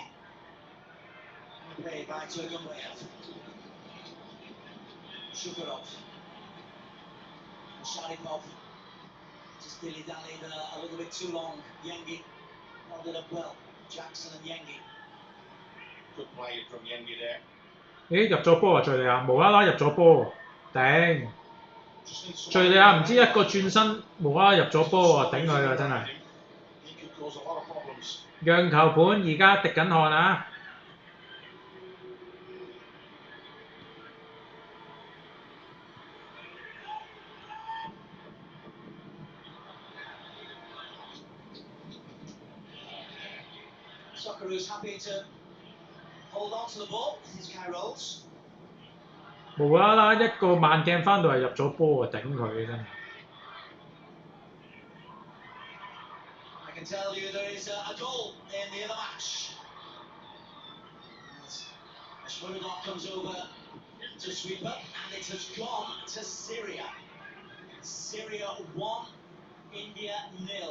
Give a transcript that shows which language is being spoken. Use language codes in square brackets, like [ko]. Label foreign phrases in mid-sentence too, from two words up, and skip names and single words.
[en] Played by Turgenbayev. Shukurov. Sharipov. Just dilly-dallied a little bit too long. Yengi held it up well. Jackson and Yengi. Good play from Yengi there. [yue] 咦，入咗波啊！敍利亞無啦啦入咗波喎，頂！敍利亞唔知一個轉身無啦啦入咗波喎，頂佢啊！真係。讓球盤而家滴緊汗啊！ [en] Socceroos happy to hold on to the ball as Kai rolls. [yue] 無啦啦一個慢鏡翻到嚟入咗波啊！頂佢真係。 [en] I can tell you there is a goal in the other match. Shmurodov comes over to sweeper and it has gone to Syria. Syria 1, India 0.